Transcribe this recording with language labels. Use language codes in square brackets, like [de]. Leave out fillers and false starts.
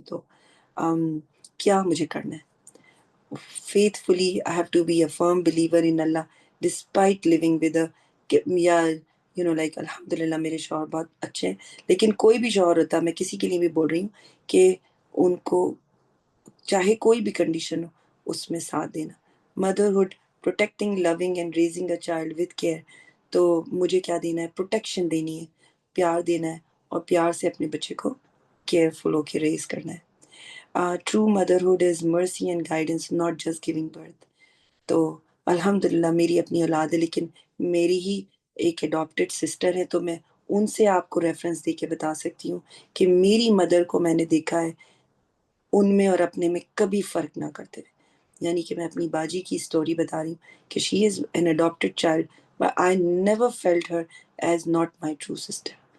[ur] تو کیا مجھے کرنا ہے؟ [en] faithfully I have to be a firm believer in Allah despite living with [ur] الحمدللہ میرے شوہر بہت اچھے ہیں، لیکن کوئی بھی شوہر ہوتا، میں کسی کے لیے بھی بول رہی ہوں کہ ان کو چاہے کوئی بھی کنڈیشن ہو اس میں ساتھ دینا. [en] Motherhood, protecting, loving and raising a child with care. [ur] تو مجھے کیا دینا ہے؟ پروٹیکشن دینی ہے، پیار دینا ہے، اور پیار سے اپنے بچے کو کیئرفل ہو کے ریز کرنا ہے. [en] True motherhood is mercy and guidance, not just giving birth. [ur] تو الحمدللہ میری اپنی اولاد ہے، لیکن میری ہی ایک اڈاپٹیڈ سسٹر ہے، تو میں ان سے آپ کو ریفرنس دے کے بتا سکتی ہوں کہ میری مدر کو میں نے دیکھا ہے ان میں اور اپنے میں کبھی فرق نہ کرتے ہوئے. یعنی کہ میں اپنی باجی کی سٹوری بتا رہی ہوں کہ [en] She is an adopted child but I never felt her as not my true sister.